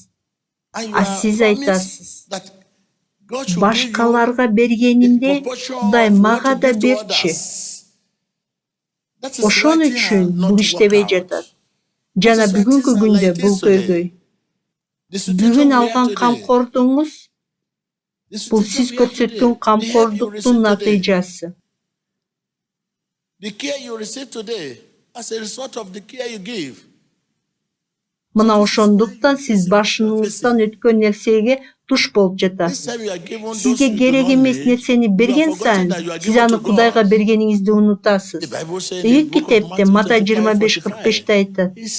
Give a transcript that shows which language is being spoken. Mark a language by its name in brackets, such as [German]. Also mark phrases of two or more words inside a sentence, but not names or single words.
[Kyrgyz] А сиз айтасыз, башкаларга бергенимде Кудай мага да берчи. Ошон үчүн бул иштебей жатат. Жана бүгүнкү күндө бул көйгөй. Бүгүн алган камкордугуңуз бул сиз көрсөткөн камкордуктун натыйжасы. [English] The care you receive today as a result of the care you give. [Kyrgyz] Мына ошондуктан сиз башыңыздан өткөн нерсеге туш болуп жатасыз. Сизге керек эмес нерсени берген сайын, сиз аны Кудайга бергениңизди унутасыз. Ийик китепте Матай 25:45-те айтат.